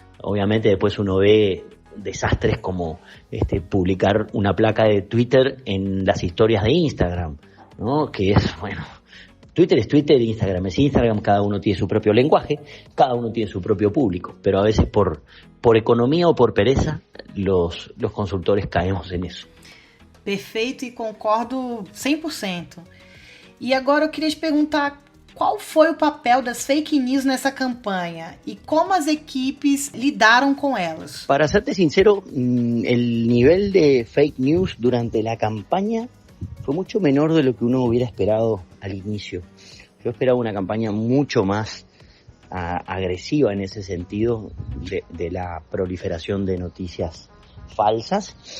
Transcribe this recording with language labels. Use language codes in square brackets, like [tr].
[es] Obviamente después uno ve desastres como publicar una placa de Twitter en las historias de Instagram, ¿no? Que es, bueno, Twitter es Twitter, Instagram es Instagram, cada uno tiene su propio lenguaje, cada uno tiene su propio público, pero a veces por economía o por pereza los consultores caemos en eso. [pt] Perfeito e concordo 100%. E agora eu queria te perguntar Qual foi o papel das fake news nessa campanha e como as equipes lidaram com elas? [es] Para serte sincero, el nivel de fake news durante la campaña fue mucho menor de lo que uno hubiera esperado al inicio. Yo esperaba una campaña mucho más agresiva en ese sentido de la proliferación de noticias falsas.